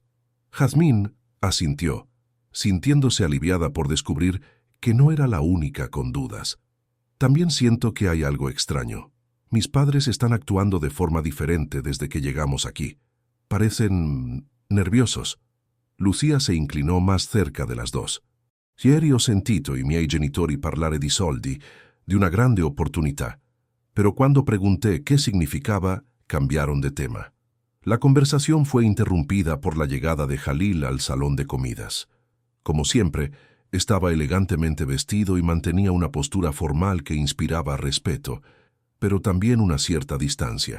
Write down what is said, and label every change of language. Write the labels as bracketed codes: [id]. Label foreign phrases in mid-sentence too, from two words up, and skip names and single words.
[es] Jazmín asintió, sintiéndose aliviada por descubrir que no era la única con dudas. «También siento que hay algo extraño. Mis padres están actuando de forma diferente desde que llegamos aquí. Parecen nerviosos». Lucía se inclinó más cerca de las dos. [it] «Ieri ho sentito i miei genitori parlare di soldi, di una grande opportunità, [es] pero cuando pregunté qué significaba, cambiaron de tema». La conversación fue interrumpida por la llegada de Jalil al salón de comidas. Como siempre, estaba elegantemente vestido y mantenía una postura formal que inspiraba respeto, pero también una cierta distancia.